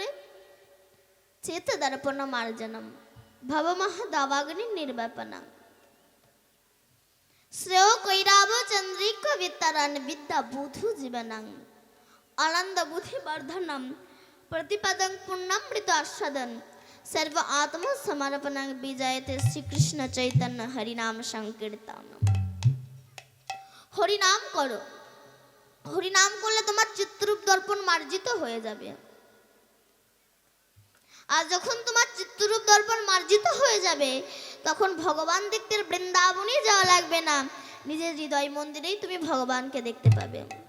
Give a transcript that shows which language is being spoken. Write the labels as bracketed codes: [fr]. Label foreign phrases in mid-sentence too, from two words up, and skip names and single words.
[sa] চেত দর্পণ মার্জনম ভবমহ দাবাগ্নি নির্বাপনম শ্রেয় কৈরাব চন্দ্রিকা বিতরণ বিদ্যা বুধু জীবনং আনন্দ বুদ্ধি বর্ধনম प्रतिपदं पूर्णामृत आस्वादन सर्व आत्मा समर्पणं विजयते श्री कृष्ण चैतन्य हरिनाम संकीर्तन। [bn] হরিনাম করো, হরিনাম করলে তোমার চিত্তরূপ দর্পণ মার্জিত হয়ে যাবে। আর যখন তোমার চিত্তরূপ দর্পণ মার্জিত হয়ে যাবে তখন ভগবান দেখতে বৃন্দাবনে যাওয়া লাগবে না, নিজের হৃদয় মন্দিরেই তুমি ভগবানকে দেখতে পাবে।